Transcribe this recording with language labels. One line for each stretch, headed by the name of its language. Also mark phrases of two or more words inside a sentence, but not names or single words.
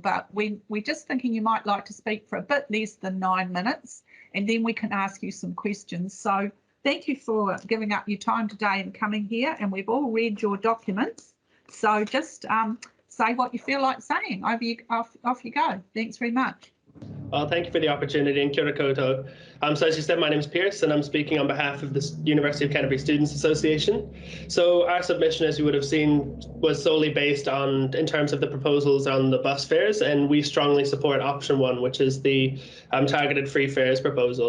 English: But we're just thinking you might like to speak for a bit less than 9 minutes, and then we can ask you some questions. So thank you for giving up your time today and coming here. And we've all read your documents. So just say what you feel like saying. Off you go. Thanks very much. Well, thank you for the opportunity, and
Māori: kia ora koutou.
English: So as you said, my name is Pierce, and I'm speaking on behalf of the University of Canterbury Students Association. So our submission, as you would have seen, was solely based on, in terms of the proposals on the bus fares, and we strongly support option one, which is the targeted free fares proposal.